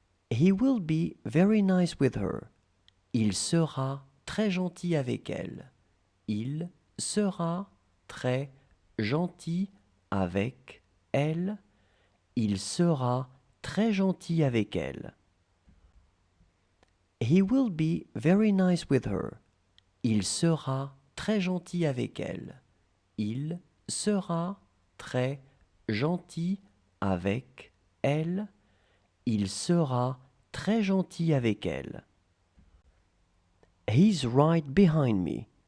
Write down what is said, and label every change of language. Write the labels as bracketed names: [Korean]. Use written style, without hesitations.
[English] He will be very nice with her. [French] Il sera très gentil avec elle. Il sera très gentil avec elle. Il sera très gentil avec elle. [English] He will be very nice with her. [French] Il sera très gentil avec elle. Il sera très gentil avec elle. Il sera très gentil avec elle. [English] He's right behind me.